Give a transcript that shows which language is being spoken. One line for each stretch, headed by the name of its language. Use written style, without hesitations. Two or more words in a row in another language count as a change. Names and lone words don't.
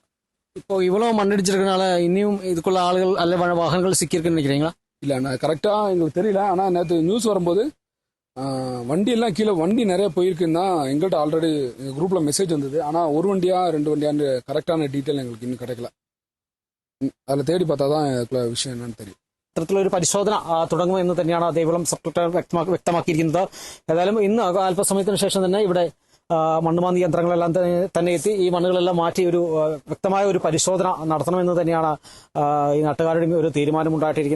Tamil: இப்போ இவ்வளோ மண்ணிடிச்சிருக்கனால இன்னும் இதுக்குள்ள ஆளுகள் அல்ல வாகனங்கள் சிக்கியிருக்குன்னு நினைக்கிறீங்களா? இல்லை, நான் கரெக்டாக எங்களுக்கு தெரியல. ஆனால் நேற்று நியூஸ் வரும்போது வண்டியெல்லாம் கீழே வண்டி நிறைய போயிருக்குன்னு தான் எங்கள்கிட்ட ஆல்ரெடி குரூப்பில் மெசேஜ் வந்தது. ஆனால் ஒரு வண்டியா 2 வண்டியான்னு கரெக்டான டீட்டெயில் எங்களுக்கு இன்னும் கிடைக்கல. அதில் தேடி பார்த்தா தான் இதுக்குள்ள விஷயம் என்னன்னு தெரியும்.
Malayalam: ഇത്തരത്തിലൊരു പരിശോധന തുടങ്ങുമെന്ന് തന്നെയാണ് ദേവികുളം സബ് കളക്ടർ വ്യക്തമാക്കിയിരിക്കുന്നത്. ഏതായാലും ഇന്ന് അല്പസമയത്തിന് ശേഷം തന്നെ ഇവിടെ മണ്ണുമാന്തി യന്ത്രങ്ങളെല്ലാം തന്നെ എത്തി ഈ മണ്ണുകളെല്ലാം മാറ്റി ഒരു വ്യക്തമായ ഒരു പരിശോധന നടത്തണമെന്ന് തന്നെയാണ് ഈ നാട്ടുകാരുടെയും ഒരു തീരുമാനമുണ്ടായിട്ടിരിക്കുന്നത്.